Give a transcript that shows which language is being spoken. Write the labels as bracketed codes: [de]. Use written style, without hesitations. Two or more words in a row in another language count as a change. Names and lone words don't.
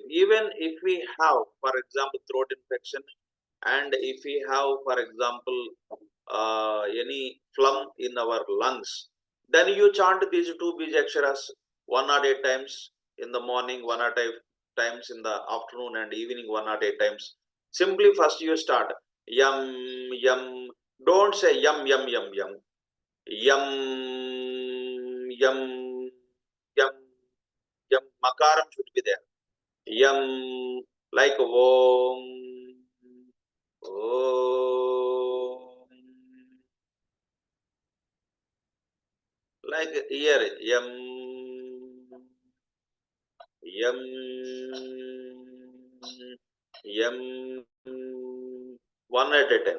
[en] Even if we have, for example, throat infection, and if we have, for example, any phlegm in our lungs, then you chant these two Bijaksharas 108 times in the morning, 108 times in the afternoon, and evening 108 times. Simply first you start Yum, Yum. Don't say Yum, Yum, Yum, Yum. Yum, Yum, Yum, Yum. Makaram should be there. Yum, like Om, Om. Like here, Yum, Yam, Yam, one at a time.